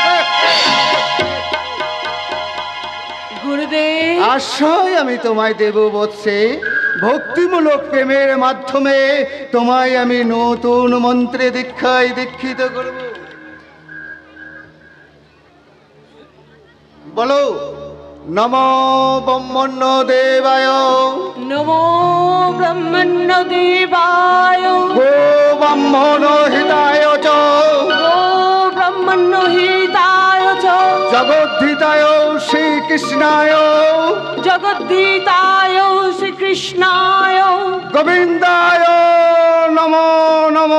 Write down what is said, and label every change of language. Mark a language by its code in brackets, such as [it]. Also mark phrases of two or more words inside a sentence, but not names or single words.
[bn] গুরুদেব, আশ্রয় আমি তোমায় দেব বৎসে। ভক্তিমূলক প্রেমের মাধ্যমে তোমায় আমি নতুন মন্ত্রে দীক্ষায় দীক্ষিত করব। বলো, [sa] নমো ব্রহ্মণ্য দেবায়, নমো ব্রহ্মণ্য দেবায়, গো ব্রাহ্মণ হিতায় চ, গো ব্রহ্মণ্য হিতায় চ, জগদ্ধিতায় শ্রীকৃষ্ণায়, জগদ্ধিতায় শ্রীকৃষ্ণায়, গোবিন্দায় নমো নমো,